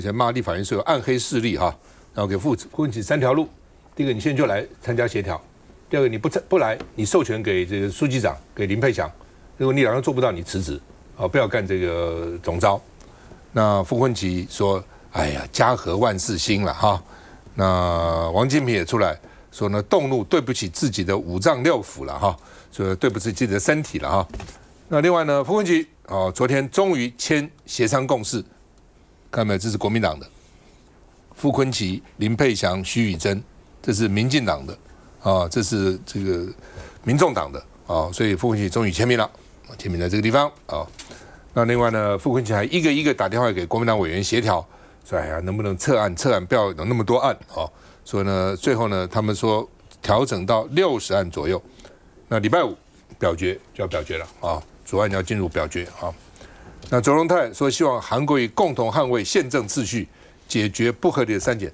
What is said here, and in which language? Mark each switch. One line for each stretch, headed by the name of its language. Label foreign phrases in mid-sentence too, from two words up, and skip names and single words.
Chinese: 且罵立法院是有暗黑勢力哈，然後給傅崐萁3條路：第一個，你現在就來參加協調；第二個，你不來，你授權給這個書記長給林佩祥，如果你兩個做不到，你辭職啊，不要幹這個總召。那傅崐萁說：“哎呀，家和萬事興了哈。” 那王金平也出來說呢，動怒對不起自己的5臟6腑了哈，說對不起自己的身體了哈。那另外呢，傅崐萁昨天終於簽協商共識，看到沒有？這是國民黨的，傅崐萁、林佩祥、許宇珍，這是民進黨的這是這個民眾黨的所以傅崐萁終於簽名了，簽名在這個地方那另外呢，傅崐萁還一個一個打電話給國民黨委員協調，說哎呀，能不能撤案，不要有那麼多案所以呢，最後呢，他們說調整到60案左右，那禮拜5表決就要表決了主案要進入表決那卓榮泰說希望韓國瑜共同捍衛憲政秩序，解決不合理的刪減。